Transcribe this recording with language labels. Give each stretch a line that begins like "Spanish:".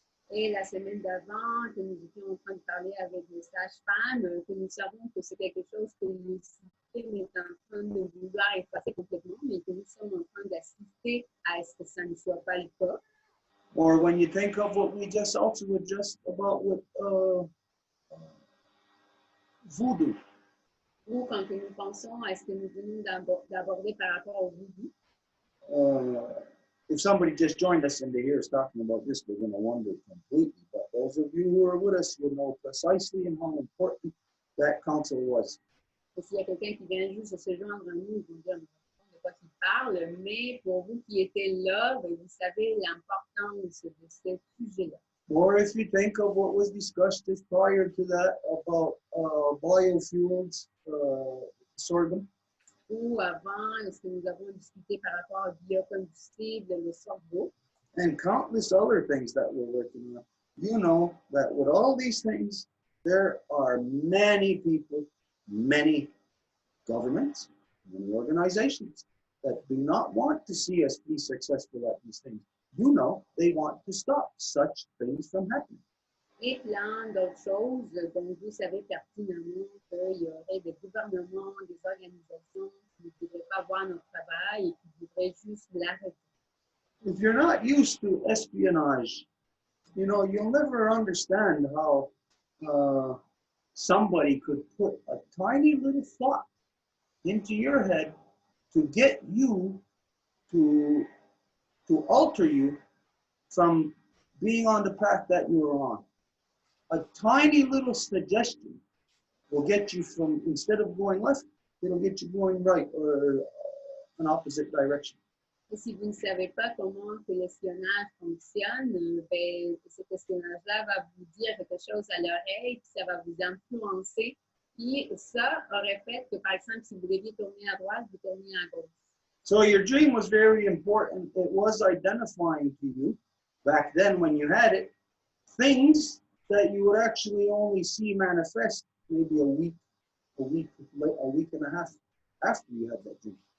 French: Et la semaine d'avant, que nous étions en train de parler avec les sages-femmes, que nous savons que c'est quelque chose que le système est en train de vouloir effacer complètement, mais que nous sommes en train d'assister à ce que ça ne soit pas le cas.
English: Or when you think of what we just also just about with voodoo.
French: Ou quand nous pensons à ce que nous venons d'aborder par rapport au voodoo.
English: If somebody just joined us and they hear us talking about this, they're going to wonder completely. But those of you who are with us will know precisely and how important that council was.
French: Et s'il y a quelqu'un qui vient juste de se joindre à nous, ils vont dire de quoi il parle, mais pour vous qui étiez là, vous savez l'importance de ce sujet-là.
English: Or if you think of what was discussed just prior to that about biofuels, sorghum.
French: Ou avant, ce que nous avons discuté par rapport au biocombustible, le sorgho.
English: And countless other things that we're working on. You know that with all these things, there are many people, many governments, many organizations that do not want to see us be successful at these things. You know, they want to stop such things from happening.
French: Et plein d'autres choses dont vous savez pertinemment qu'il y aurait des gouvernements, des organisations qui ne devraient pas voir notre travail et qui voudraient juste l'arrêter.
English: If you're not used to espionage, you know, you'll never understand how somebody could put a tiny little thought into your head to get you to alter you from being on the path that you are on. A tiny little suggestion will get you from, instead of going left, it'll get you going right or an opposite direction.
French: Et si vous ne savez pas comment que l'espionnage fonctionne, ben, cet espionnage-là va vous dire quelque chose à l'oreille, puis ça va vous influencer. Puis ça aurait fait que, par exemple, si vous deviez tourner à droite, vous tournez à gauche.
English: So your dream was very important. It was identifying to you, back then when you had it, things that you would actually only see manifest maybe a week and a half after you had that dream.